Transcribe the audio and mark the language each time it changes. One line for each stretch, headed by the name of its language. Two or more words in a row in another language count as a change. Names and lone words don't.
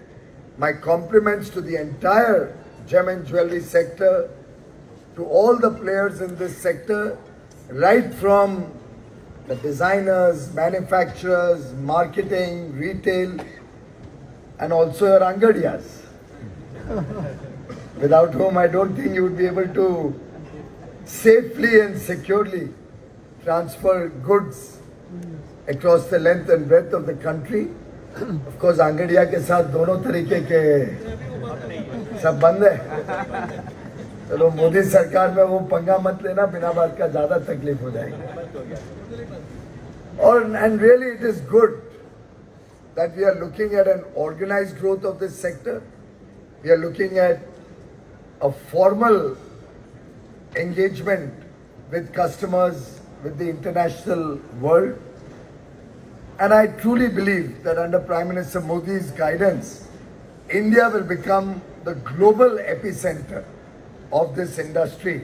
English: My compliments to the entire gem and jewelry sector, to all the players in this sector, right from the designers, manufacturers, marketing, retail, and also your angadiyas, without whom I don't think you would be able to safely and securely transfer goods across the length and breadth of the country. Of course,
Hindi: अंगड़िया के साथ दोनों तरीके के सब बंद है. चलो मोदी सरकार में वो पंगा मत लेना, बिना बात का ज्यादा तकलीफ हो जाएगी.
English: और and really it is good that we are looking at an organized growth of this sector. We are looking at a formal engagement with customers, with the international world. And I truly believe that under Prime Minister Modi's guidance, India will become the global epicenter of this industry.